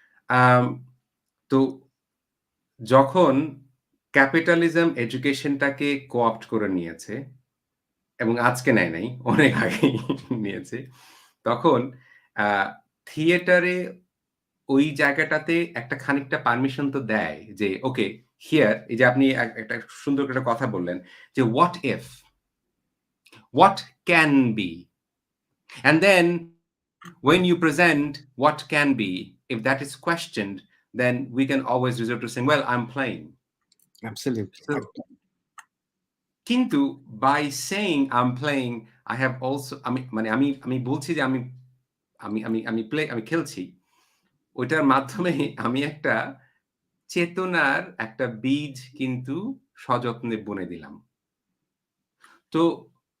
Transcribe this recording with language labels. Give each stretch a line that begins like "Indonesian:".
Bangla: Um, তো যখন capitalism এডুকেশনটাকে co-opt করে নিয়েছে এবং আজকে নেয় নাই, অনেক আগেই নিয়েছে। তখন আ থিয়েটারে ওই জায়গাটাতে একটা খানিকটা পারমিশন তো দেয় যে,
English: okay, here
Bangla: এই যে আপনি একটা সুন্দর করে একটা কথা বললেন যে,
English: "What if? What can be?" And then when you present what can be, if that is questioned, then we can always resort to saying, well, I'm playing. Absolutely
Bangla: So, কিন্তু
English: by saying I'm playing, I have also
Bangla: আমি বলছি যে আমি আমি আমি আমি play আমি খেলছি। ওইটার মাধ্যমে আমি একটা চেতনার একটা বীজ কিন্তু সযত্নে বুনে দিলাম। তো